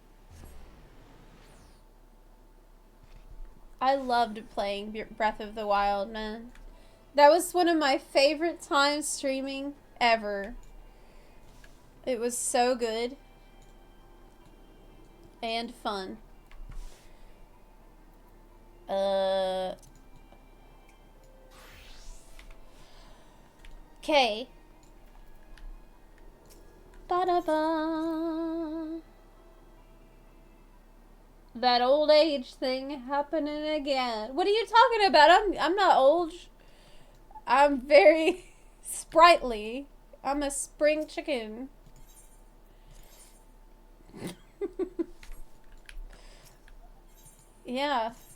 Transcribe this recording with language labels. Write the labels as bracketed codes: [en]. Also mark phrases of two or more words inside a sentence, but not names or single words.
[en] I loved playing Breath of the Wild, man. That was one of my favorite times streaming ever. It was so good. And fun. Okay. Ba-da-ba. That old age thing happening again. What are you talking about? I'm not old. I'm very sprightly. I'm a spring chicken. Yeah.